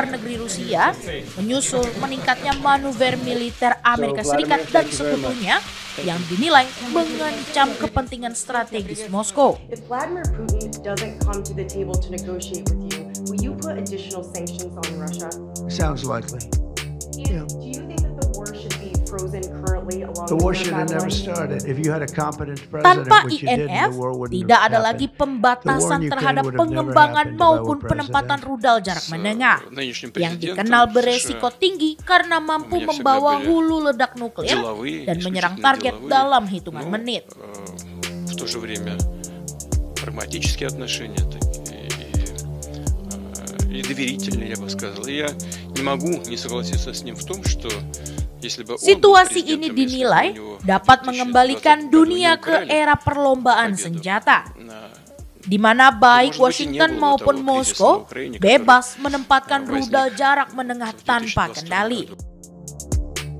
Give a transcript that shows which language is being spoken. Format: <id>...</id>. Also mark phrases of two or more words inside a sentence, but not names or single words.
<id>Negeri Rusia menyusul meningkatnya manuver militer Amerika Serikat dan sekutunya yang dinilai mengancam kepentingan strategis Moskow.</id> <en>If Vladimir Putin doesn't come to the table to negotiate with you, will you put additional sanctions on Russia? Sounds likely. And do you think that the war should be frozen currently along The war should have never started. If you had a competent president,</en> <id>Tanpa</id> <en>which you did, INF, the war wouldn't</en> <id>tidak</id> <en>have</en> <id>ada lagi</id> <en>happened.</en> <id>pembatasan terhadap pengembangan maupun penempatan rudal jarak menengah yang dikenal beresiko tinggi karena mampu membawa hulu ledak nuklir dan menyerang target dalam hitungan menit.</id> <ru>В то же время прагматические отношения и доверительные, я бы сказал. Я не могу не согласиться с ним в том, что</ru> <id>Situasi ini dinilai dapat mengembalikan dunia ke era perlombaan senjata, di mana baik Washington maupun Moskow bebas menempatkan rudal jarak menengah tanpa kendali.</id>